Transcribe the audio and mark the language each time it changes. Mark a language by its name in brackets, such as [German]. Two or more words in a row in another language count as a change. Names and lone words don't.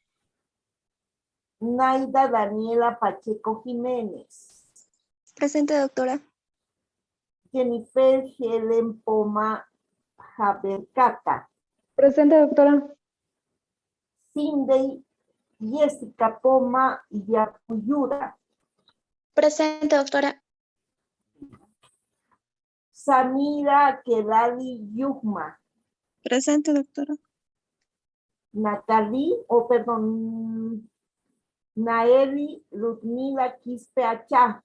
[Spanish] Naida Daniela Pacheco Jiménez. Presente, doctora. Jennifer Helen Poma Jabercata. Presente, doctora. Cindy Jessica Poma Yapuyura. Presente, doctora. Samira Kelali Yugma. Presente, doctora. Naeli Ludmila Quispe Achá.